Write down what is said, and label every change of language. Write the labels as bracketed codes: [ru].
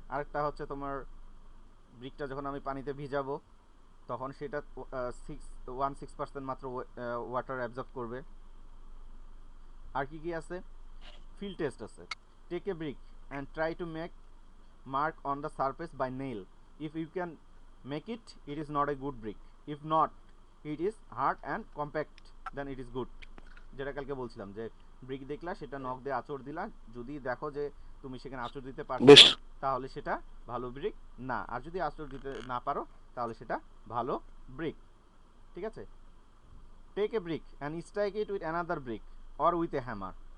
[bn] আরেকটা হচ্ছে তোমার ব্রিকটা যখন আমি পানিতে ভিজাবো, তখন সেটা 1.6% মাত্র ওয়াটার অ্যাবজর্ব করবে। আর কি কি আছে? ফিল্ড টেস্ট আছে। [en] Take a brick and try to make mark on the surface by nail. If you can make it, it is not a good brick. If not, it is hard and compact, then it is good. [bn] যেটা কালকে বলছিলাম যে brick দেখলা, সেটা নখ দিয়ে আঁচড় দিলা, যদি দেখো যে তুমি সেখানে আঁচড় দিতে পারছো বেশ। না, তাহলে সেটা ভালো ব্রিক না। আর যদি আঁচড় দিতে না পারো, তাহলে সেটা ভালো ব্রিক, ঠিক আছে? [en] Take a brick and strike it with another brick or with a hammer.